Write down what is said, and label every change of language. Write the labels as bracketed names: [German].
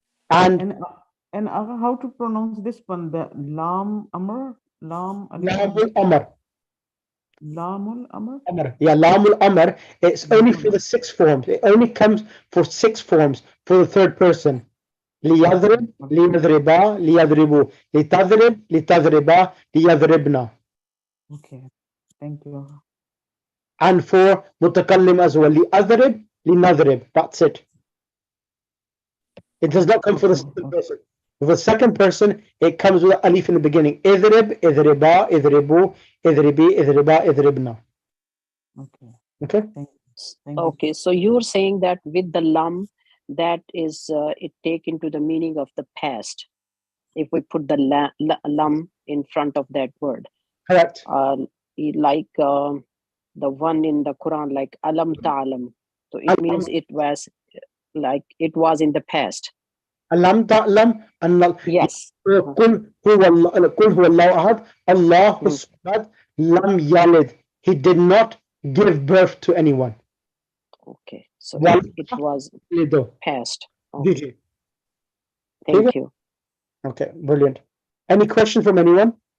[English] And And how to pronounce this one? The lam amr, lam alif lam, lamul amr. lamul amr. Amr. Yeah, lamul amr. It's only for Lamul. the 6 forms. It only comes for 6 forms for the third person. Okay. [Arabic] ليضرب ليضربا ليضربوا لتضرب لتضربا ليضربنا. [English] Okay. Thank you. And for متكلم as well. [Arabic] لأضرب لنضرب. [English] That's it. It does not come for the second person. For the second person, it comes with alif in the beginning. [Arabic] اضرب اضربا اضربوا اضربي اضربا اضربنا. [English] Okay. Okay. Thank you. Okay, so you're saying that with the lam, that is it take into the meaning of the past. If we put the lam in front of that word, Correct. like the one in the Quran, like alam ta'alam. So it means it was like it was in the past. [Arabic] ألم تعلم أن [English] Yes. [Arabic] قل هو الله أحد الله الصمد لم يلد. [English] He did not give birth to anyone. Okay, so [Arabic] ولم [English] it was [Arabic] يلد. [English] past. Did Okay, you? thank you. Okay, brilliant. Any question from anyone?